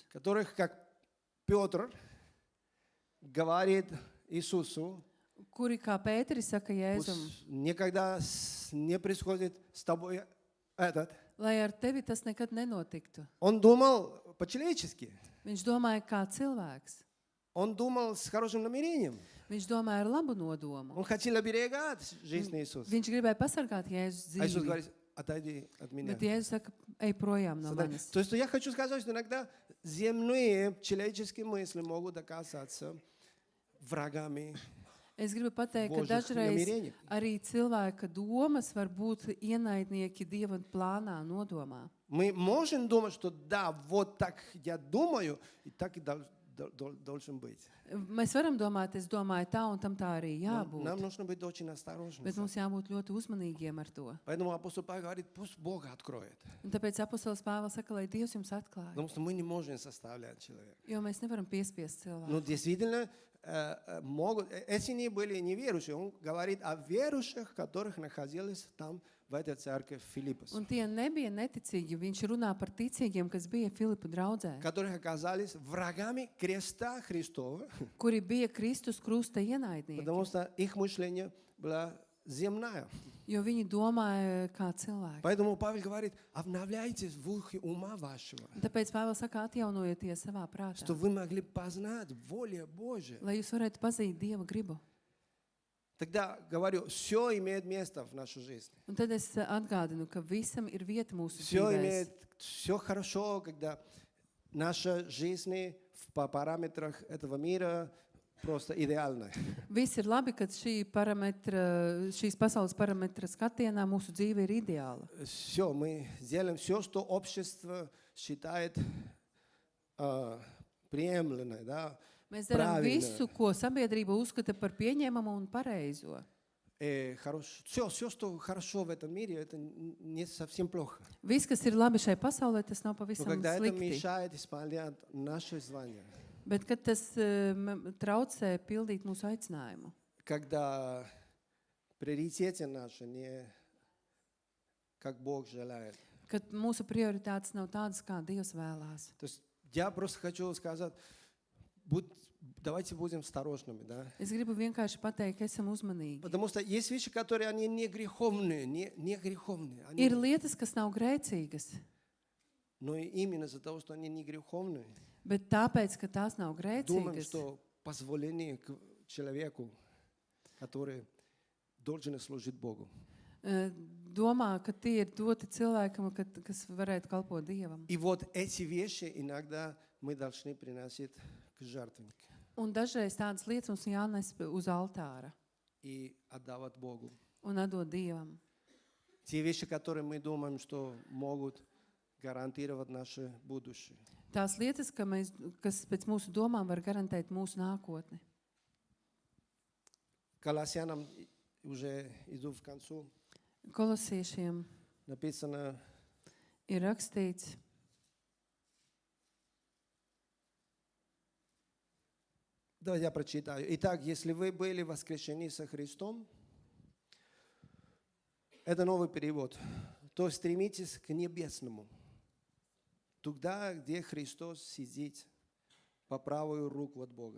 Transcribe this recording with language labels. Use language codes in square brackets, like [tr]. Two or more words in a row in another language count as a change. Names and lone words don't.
[ru] которых, как Петр говорит Иисусу, [lv] kuri, kā Pēteris saka Jēzum, [ru] пусть никогда не происходит с тобой этот. [lv] lai ar tevi tas nekad nenotiktu. [ru] Он думал по-человечески. [lv] Viņš domāja kā cilvēks. [ru] Он думал с хорошим намерением. [lv] Viņš domāja ar labu nodomu. [ru] Он хотел оберегать жизнь Иисуса. [lv] Viņš gribēja pasargāt Jēzus [ru] А Иисус [lv] dzīvi. [ru] говорит, отойди от меня. [lv] Bet Jēzus saka, ej projām no [ru] Смотри, [lv] manis. [ru] То есть я хочу сказать, что иногда земные человеческие мысли могут оказаться врагами [lv] Es gribu pateikt, ka [ru] Божьих [lv] dažreiz [ru] намерений. [lv] arī cilvēka domas var būt ienaidnieki Dieva plānā, nodomā. [ru] Мы можем думать, что да, вот так я думаю, и так и должен быть. [lv] Mēs varam domāt, es domāju tā un tam tā arī jābūt. [ru] Нам нужно быть очень осторожными. [lv] Bet mums jābūt ļoti uzmanīgiem ar to. [ru] Поэтому апостол Павел говорит, пусть Бог откроет. [lv] Un tāpēc apustulis Pāvils saka, lai Dievs jums atklāja. [ru] Потому что мы не можем составлять человека. [lv] Jo mēs nevaram piespiest [ru] Но [lv] cilvēku. [ru] действительно могут, эти не были неверующие. Он говорит о верующих, которых находились там, в этой церкви в Филиппос, [lv] Un tie nebija neticīgi. Viņš runā par ticīgiem, kas bija Filipu draudzē, [ru] которые оказались врагами креста Христова, [lv] kuri bija Kristus krusta ienaidnieki. [ru] потому что их мышление было земное. [lv] Jo viņi domāja kā cilvēki. [ru] Поэтому Павел говорит, обновляйтесь в ухе ума вашего, [lv] Un tāpēc Pāvils saka, atjaunojieties savā prātā, [ru] чтобы вы могли познать волю Божию. [lv] lai jūs varētu pazīt Dieva gribu. [ru] Тогда говорю, все имеет место в нашей жизни. [lv] Un tad es atgādinu, ka visam ir vieta mūsu [ru] Все [lv] dzīvēs. [ru] имеет, все хорошо, когда наша жизнь по параметрах этого мира просто идеальна. [lv] Viss ir labi, kad šīs pasaules parametra skatienā mūsu dzīve ir ideāla. [ru] Все, мы делаем все, что общество считает приемлемо, да, [lv] Mēs darām [ru] правильно. [lv] visu, ko sabiedrība uzskata par pieņemamu un pareizo. [ru] Все, что хорошо в этом мире, это не совсем плохо. [lv] Viss, kas ir labi šai pasaulē, tas nav [ru] Но [lv] pavisam [ru] когда это [lv] slikti. [ru] мешает исполнять наше звание, [lv] Bet, kad tas traucē pildīt mūsu aicinājumu, [ru] когда приоритеты наши не как Бог желает. [lv] kad mūsu prioritātes nav tādas, kā Dievs vēlās. [ru] То есть я просто хочу сказать, давайте будем осторожными, да? [lv] Es gribu vienkārši pateikt, ka esam uzmanīgi. [ru] Потому что есть вещи, которые они не греховные, не греховные. [lv] Ir lietas, kas nav grēcīgas, [ru] Но именно из-за того, что они не греховные, [lv] bet tāpēc, ka tās nav [ru] думаем, [lv] grēcīgas, [ru] что позволение к человеку, который должен служить Богу. [lv] domā, ka tie ir doti cilvēkam, kas varētu kalpot Dievam. [ru] И вот эти вещи иногда мы должны приносить к жертвеннику [lv] Un dažreiz tādas lietas mums jānes uz altāra [ru] и отдавать Богу. [lv] un atdot Dievam. [ru] Те вещи, которые мы думаем, что могут гарантировать наше будущее. [lv] Tās lietas, kas pēc mūsu domām var garantēt mūsu nākotni. [ru] Колоссянам уже иду в концу. [lv] Kolosiešiem [ru] Написано, [lv] ir rakstīts, [ru] давайте я прочитаю. Итак, если вы были воскрешены со Христом, это новый перевод, то стремитесь к небесному, туда, где Христос сидит по правую руку от Бога.